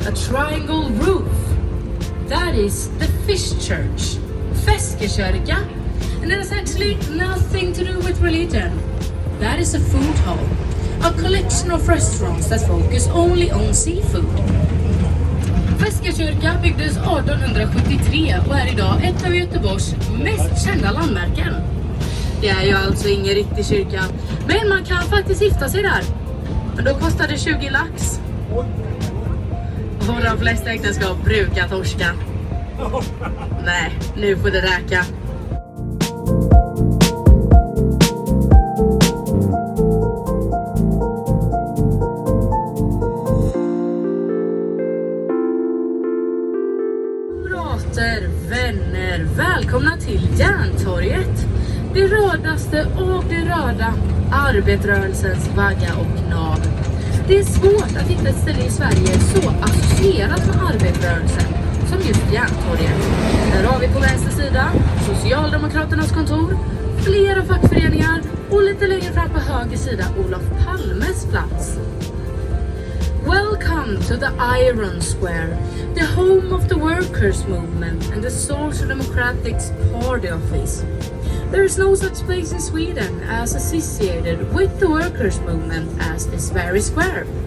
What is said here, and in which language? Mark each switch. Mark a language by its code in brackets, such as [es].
[en] triangle roof. That is the fish church, Feskekyrka, and it has actually nothing to do with religion. That is a food hall, a collection of restaurants that focus only on seafood. [sv] Feskekyrka byggdes 1873 och är idag ett av Göteborgs mest kända landmärken. Det är ju alltså ingen riktig kyrka, men man kan faktiskt gifta sig där. Men då kostar det 20 lax. Och de flesta äktenskap brukar torska. Nej, nu får det räka. Vänner, välkomna till Järntorget. Det rödaste av det röda, arbetarrörelsens vagga och nav. Det är svårt att hitta ett ställe i Sverige så associerat med arbetarrörelsen som just Järntorget. Där har vi på vänster sida Socialdemokraternas kontor, flera fackföreningar och lite längre fram på höger sida Olof Palmes plats. [en] Welcome to the Iron Square, the home of the workers' movement and the Social Democratic's party office. There is no such place in Sweden as associated with the workers' movement as this very square.